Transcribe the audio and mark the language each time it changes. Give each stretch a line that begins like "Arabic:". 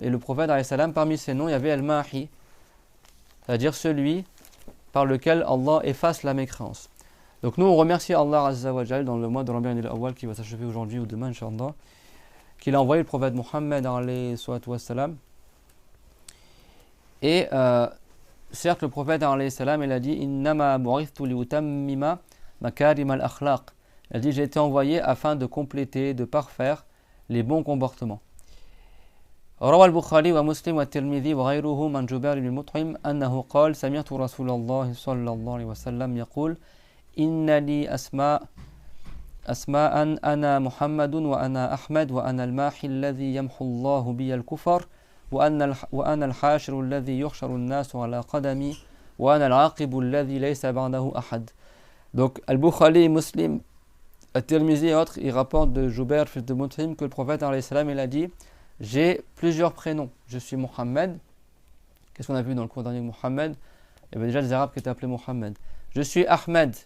French: Et le prophète, alayhi salam, parmi ses noms, il y avait Al-Mahi, c'est-à-dire celui par lequel Allah efface la mécréance. Donc nous, on remercie Allah Azza wa Jal dans le mois de Rabi'an al-Awwal qui va s'achever aujourd'hui ou demain, Inch'Allah, qu'il a envoyé le prophète Mohammed, alayhi salam. Et certes, le prophète, alayhi salam, il a dit
Arabic: « Innama bu'ithtu li utammima makarim al-akhlaq »
French: Il a dit « J'ai été envoyé afin de compléter, de parfaire les bons comportements.
Arabic: » روى البخاري ومسلم والترمذي وغيرهم عن جبير بن مطعم أنه قال سمعت رسول الله صلى الله عليه وسلم يقول إن لي أسماء أنا محمد وأنا أحمد وأنا الماحي الذي يمحو الله بي الكفر وأنا الحاشر الذي يحشر الناس على قدمي وأنا العاقب الذي ليس بعده أحد.
French: Donc Al-Bukhari, Muslim, At-Tirmizi et autres, ils rapportent de Jubair, fils de Mut'im, que le prophète alayhi salam, il a dit j'ai plusieurs prénoms. Je suis Mohammed. Qu'est-ce qu'on a vu dans le cours dernier de Mohammed? Il y avait déjà des Arabes qui étaient appelés Mohammed. Je suis Ahmed.